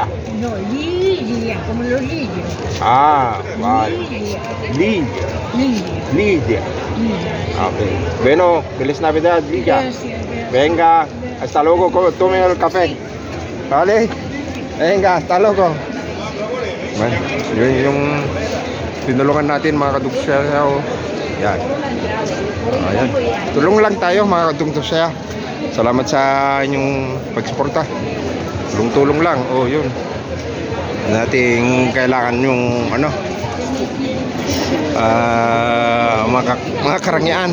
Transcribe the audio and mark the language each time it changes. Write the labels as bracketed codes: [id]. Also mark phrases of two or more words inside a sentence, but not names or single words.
[es] No, Lilia, como los lirios. Vale. Lilia. Lidia. Ok. Bueno, feliz Navidad, Lidia. Gracias. Venga, hasta luego, tome el café. ¿Vale? Venga, hasta luego. Bueno, [tl] yun yung tinulungan natin mga kadugtusaya. Yan. Ayan. Tulong lang tayo mga kadugtusaya. Salamat sa inyong pagsuporta. Tulong-tulong lang. Yun. Nating kailangan yung mga karangyaan.